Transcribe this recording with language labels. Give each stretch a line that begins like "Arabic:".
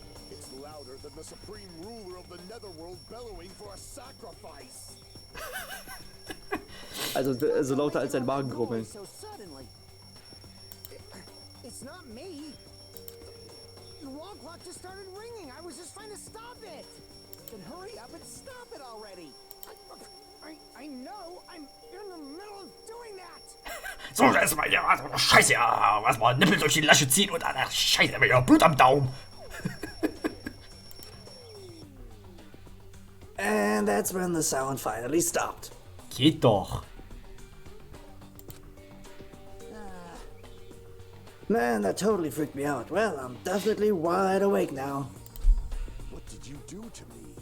English: It's louder than the supreme ruler of the netherworld bellowing for a sacrifice.
German: Also lauter als ein Magengrummeln.
English: So suddenly. It's not me. The wall clock just started ringing. I was just trying to stop it. Then hurry up and stop it already. I know. I'm in the middle of doing that.
German: So, erstmal hier, Scheiße, ja, was mal Nippel durch die Lasche ziehen und dann, Scheiße, ja, Blut am Daumen.
English: And that's when the sound finally stopped.
German: Geht doch.
English: Man, that totally freaked me out. Well, I'm definitely wide awake now. What did you do to me?